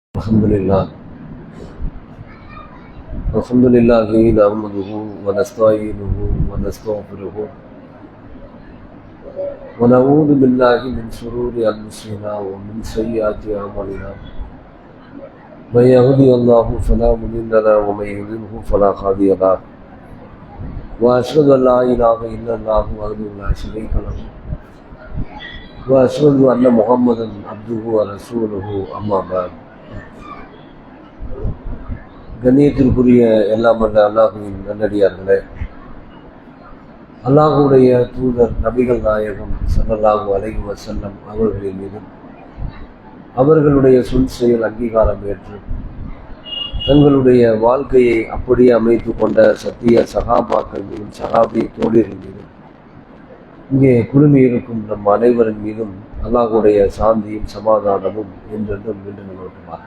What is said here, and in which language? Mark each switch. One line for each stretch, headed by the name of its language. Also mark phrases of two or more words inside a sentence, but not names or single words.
Arabic: الحمد لله نحمده ونستعينه ونستغفره ونعوذ بالله من شرور أنفسنا ومن سيئات أعمالنا من يهده الله فلا مضل له ومن يضلل فلا هادي له وأشهد أن لا إله إلا الله وحده لا شريك له وأشهد أن محمدا عبده ورسوله أما بعد.
Tamil: கண்ணியத்திற்குரிய எல்லாம் வல்ல அல்லாஹுவின் நல்லடியார்களே, அல்லாஹுடைய தூதர் நபிகள் நாயகம் ஸல்லல்லாஹு
Arabic: عليه وسلم
Tamil: அவர்களின் மீதும் அவர்களுடைய சொல் செயல் அங்கீகாரம் ஏற்று தங்களுடைய வாழ்க்கையை அப்படியே அமைத்து கொண்ட சத்திய சகாபாக்கள் மீதும் சகாபி தோழிகள் மீதும் இங்கே குழுமி இருக்கும் நம் அனைவரின் மீதும் அல்லாஹுடைய சாந்தியும் சமாதானமும் என்றென்றும் நின்று நிலவட்டுமாக.